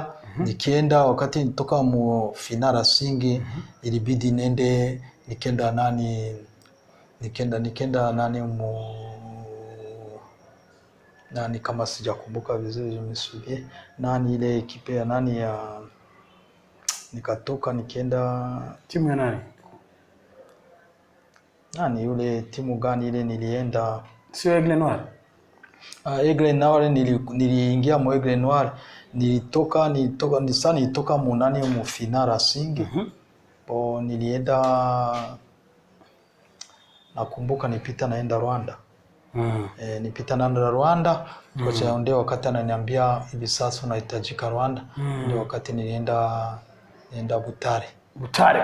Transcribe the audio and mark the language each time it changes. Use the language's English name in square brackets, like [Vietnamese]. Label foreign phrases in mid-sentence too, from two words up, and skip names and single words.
[Swahili] Nikienda wakati nitoka mu Fina Racing, ilibidi nende nikenda nani mu nani, kama sijakumbuka vizuri nimesubie nani ile ekipe ya nani ya, nikatoka nikaenda timu ya nani yule timu gani ile nilienda, sio Aigle Noir? Aigle Noir niliingia mu Aigle Noir, nilitoka mu nani mu Fina Racing. Nilienda, nakumbuka nipita naenda Rwanda. Nipita naenda Rwanda, kocha ndio wakati ananiambia hivi sasa unahitajika Rwanda. Ndio wakati nilienda Butare.